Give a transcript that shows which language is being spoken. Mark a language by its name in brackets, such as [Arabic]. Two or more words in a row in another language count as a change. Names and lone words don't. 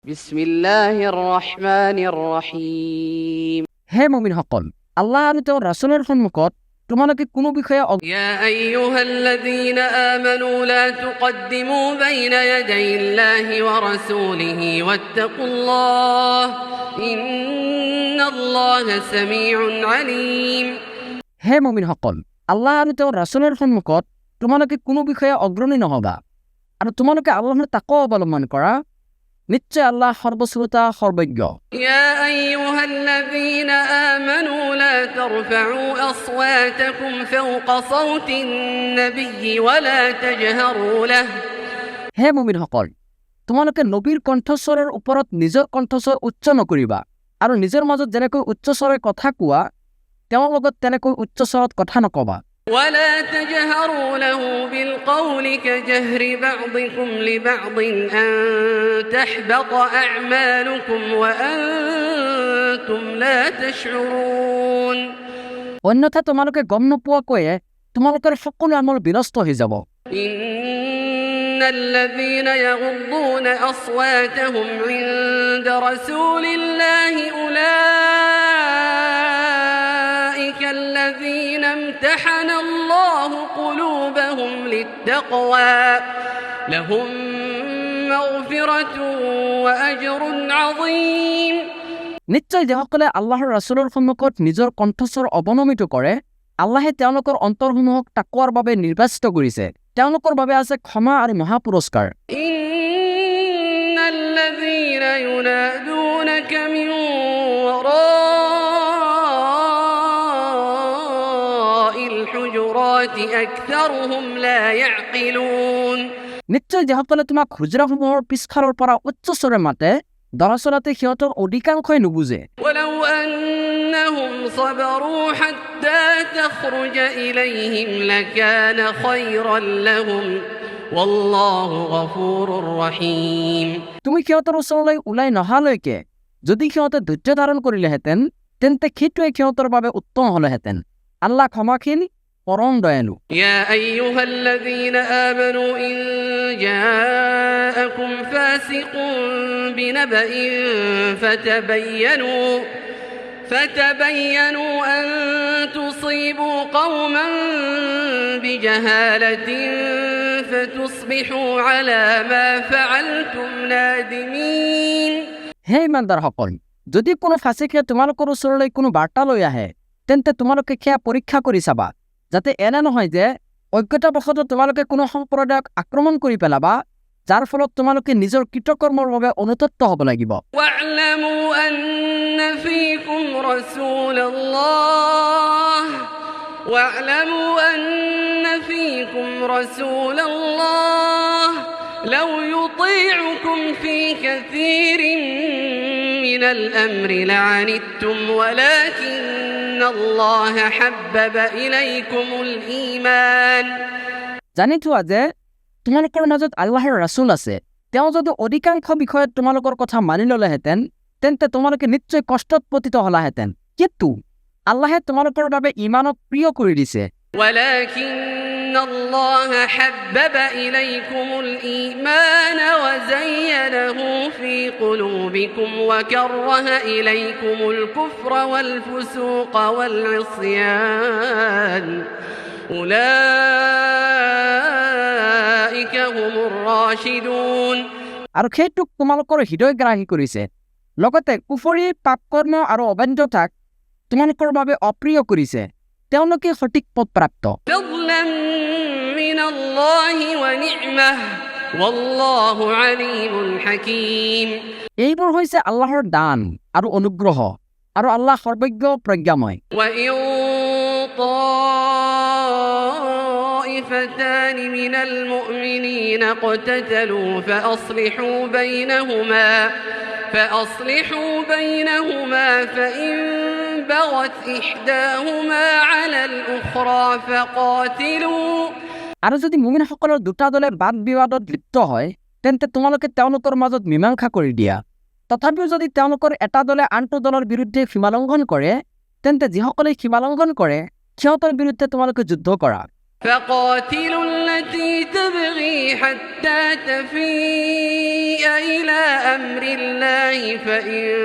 [Arabic] بسم الله الرحمن الرحيم. [Assamese] হে মুমিনসকল, আল্লাহ আৰু তেওঁৰ ৰাছুলৰ সন্মুখত তোমালোকে কোনো বিষয়ে [Arabic] يا أيها الذين آمنوا لا تقدموا بين يدي الله ورسوله واتقوا الله إن الله سميع عليم. [Assamese] হে মুমিনসকল, আল্লাহ আৰু তেওঁৰ ৰাছুলৰ সন্মুখত তোমালোকে কোনো বিষয়ে অগ্ৰণী নহবা আৰু তোমালোকে আল্লাহৰ তাকৱা অৱলম্বন কৰা। নিশ্চয় আল্লাহ সৰ্বশ্ৰোতা সৰ্বজ্ঞ। [Arabic] يا أيها الذين آمنوا لا ترفعوا أصواتكم فوق صوت النبي ولا تجهروا له. [Assamese] হে মুমিনসকল, তোমালোকে নবীৰ কণ্ঠস্বৰৰ ওপৰত নিজৰ কণ্ঠস্বৰ উচ্চ নকৰিবা আৰু নিজৰ মাজত যেনেকৈ উচ্চস্বৰে কথা কোৱা তেওঁৰ লগত তেনেকৈ উচ্চস্বৰত কথা নকবা। [Arabic] ولا تجهروا له بالقول كجهر بعضكم لبعض أن تحبط أعمالكم وأنتم لا تشعرون। [Assamese] অন্যথা তোমালোকে গম নোপোৱাকৈয়ে তোমালোকৰ সকলো আমল বিনষ্ট হৈ যাব। [Arabic] إن الذين يغضون أصواتهم عند رسول الله أولئك الذين امتحن الله قلوبهم للتقوى لهم مغفرة وأجر عظيم। [Assamese] নিশ্চয় যিসকলে আল্লাহৰ ৰাছুলৰ সন্মুখত নিজৰ কণ্ঠস্বৰ অৱনমিত কৰে, আল্লাহে তেওঁলোকৰ অন্তৰসমূহক তাকৱাৰ বাবে নিৰ্বাচিত কৰিছে। তেওঁলোকৰ বাবে আছে ক্ষমা আৰু মহা পুৰস্কাৰ। [Arabic] إن الذين ينادونك من وراء الحجرات أكثرهم لا يعقلون। [Assamese] নিশ্চয় যিসকলে তোমাক হুজৰাসমূহৰ পিছফালৰ পৰা উচ্চস্বৰে মাতে, দৰাচলতে সিহঁতৰ অধিকাংশই নুবুজে। [Arabic] ولو أنهم صبروا حتى تخرج إليهم لكان خيرا لهم والله غفور رحيم। [Assamese] তুমি সিহঁতৰ ওচৰলৈ ওলাই নহালৈকে যদি সিহঁতে ধৈৰ্য ধাৰণ কৰিলেহেঁতেন তেন্তে সেইটোৱে সিহঁতৰ বাবে উত্তম হ'লেহেঁতেন। আল্লাহ ক্ষমাশীল, পৰম দয়ালু। [Arabic] يا أيها الذين آمنوا إن جاءكم فاسق بنبأ فتبينوا أن تصيبوا قوما بجهالة فتصبحوا على ما فعلتم نادمين। [Assamese] হে ইমানদাৰসকল, যদি কোনো ফাঁচিকে তোমালোকৰ ওচৰলৈ কোনো বাৰ্তা লৈ আহে তেন্তে তোমালোকে সেয়া পৰীক্ষা কৰি চাবা, যাতে এনে নহয় যে অজ্ঞতাবশতঃ তোমালোকে কোনো সম্প্ৰদায়ক আক্ৰমণ কৰি পেলাবা, যাৰ ফলত তোমালোকে নিজৰ কৃতকৰ্মৰ বাবে অনুতপ্ত হ'ব লাগিব। [Arabic] واعلموا أن فيكم رسول الله لو يطيعكم في كثير من الأمر لعنتم ولكن الله حبب إليكم الإيمان। [Assamese] জানি থোৱা যে তোমালোকৰ মাজত আল্লাহৰ ৰাছুল আছে। তেওঁ যদি অধিকাংশ বিষয়ত তোমালোকৰ কথা মানি ল'লেহেঁতেন তেন্তে তোমালোকে নিশ্চয় কষ্টত পতিত হ'লাহেঁতেন, কিন্তু আল্লাহে তোমালোকৰ বাবে ইমানক প্ৰিয় কৰি দিছে। [Arabic] ولكن الله حبب إليكم الإيمان وزينه في قلوبكم وكره إليكم الكفر والفسوق والعصيان أولئك هم الراشدون। [Assamese] আৰু সেইটোক তোমালোকৰ হৃদয়গ্ৰাহী কৰিছে, লগতে কুফৰী, পাপকৰ্ম আৰু অবাধ্যতাক তোমালোকৰ বাবে অপ্ৰিয় কৰিছে। তেওঁলোকে সঠিক পথপ্ৰাপ্ত। [Arabic] فضلا من الله ونعمة والله عليم حكيم। [Assamese] এইবোৰ হৈছে আল্লাহৰ দান আৰু অনুগ্ৰহ, আৰু আল্লাহ সৰ্বজ্ঞ প্ৰজ্ঞাময়। [Arabic] وإن طائفتان من المؤمنين اقتتلوا فأصلحوا بينهما فإن بغت إحداهما على الأخرى فقاتلوا। [Assamese] আৰু যদি মুমিনসকলৰ দুটা দলে বাদ বিবাদত লিপ্ত হয় তেন্তে তোমালোকে তেওঁলোকৰ মাজত মীমাংসা কৰি দিয়া। তথাপিও যদি তেওঁলোকৰ এটা দলে আনটো দলৰ বিৰুদ্ধে সীমালংঘন কৰে তেন্তে যিসকলে সীমালংঘন কৰে সিহঁতৰ বিৰুদ্ধে তোমালোকে যুদ্ধ কৰা। [Arabic] فقاتلوا التي تبغي حتى تفيء دُعِيَ إِلَى أَمْرِ اللَّهِ فَإِن